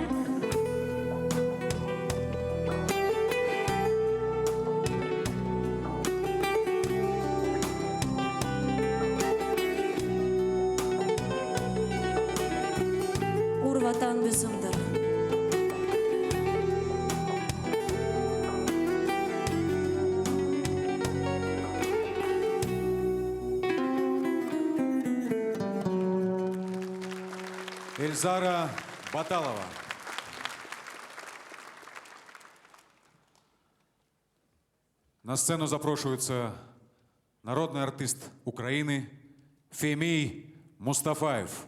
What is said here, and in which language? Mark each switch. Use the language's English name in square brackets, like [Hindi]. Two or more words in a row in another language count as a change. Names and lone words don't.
[Crimean Tatar] Vatan bizimdir. [Ukrainian] Эльзара Баталова. На сцену запрошується народний артист України Фемій Мустафаєв.